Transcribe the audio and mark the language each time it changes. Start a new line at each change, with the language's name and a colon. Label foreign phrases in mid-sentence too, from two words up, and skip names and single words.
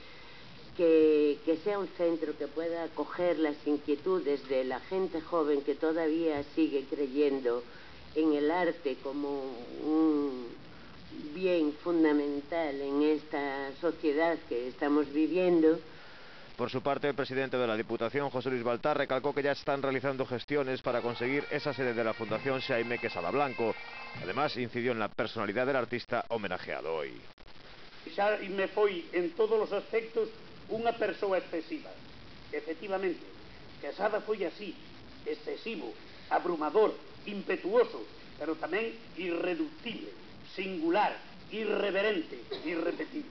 Spanish: que sea un centro que pueda acoger las inquietudes de la gente joven que todavía sigue creyendo en el arte como un bien fundamental en esta sociedad que estamos viviendo. Por su parte, el presidente de la Diputación, José Luis Baltar, recalcó que ya están realizando gestiones para conseguir esa sede de la Fundación Xaime Quesada Blanco. Además, incidió en la personalidad del artista homenajeado hoy.
Galician: Xaime foi, en todos os aspectos, unha persoa excesiva. Efectivamente, Quesada foi así, excesivo, abrumador, impetuoso, pero tamén irreductible, singular, irreverente, irrepetible.